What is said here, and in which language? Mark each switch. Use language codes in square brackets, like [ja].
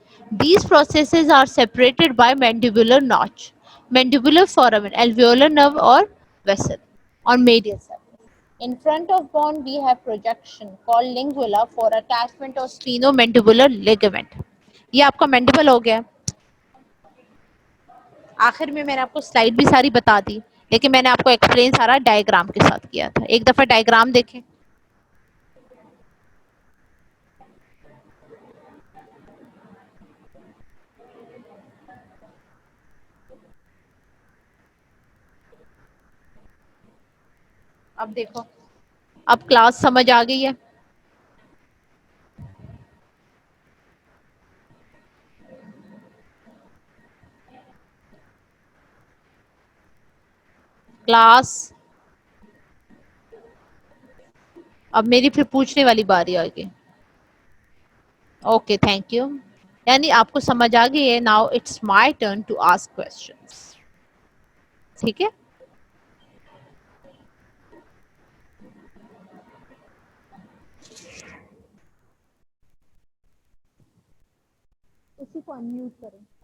[en] These processes are separated by mandibular notch, mandibular foramen, alveolar nerve or vessel on medial surface. In front of bone we have projection called lingula for attachment of sphenomandibular ligament. [ur] یہ آپ کا mandible ہو گیا. آخر میں نے آپ کو slide بھی ساری بتا دی, لیکن میں نے آپ کو ایکسپلین سارا ڈائیگرام کے ساتھ کیا تھا. ایک دفعہ ڈائیگرام دیکھیں. اب دیکھو, اب کلاس سمجھ آ گئی ہے. کلاس اب میری پھر پوچھنے والی باری آ گئی. [en] Okay, thank you. [ur] یعنی آپ کو سمجھ آ گئی ہے. [en] Now it's my turn to ask questions. [ur] ٹھیک ہے, اسی کو انمیوٹ کریں.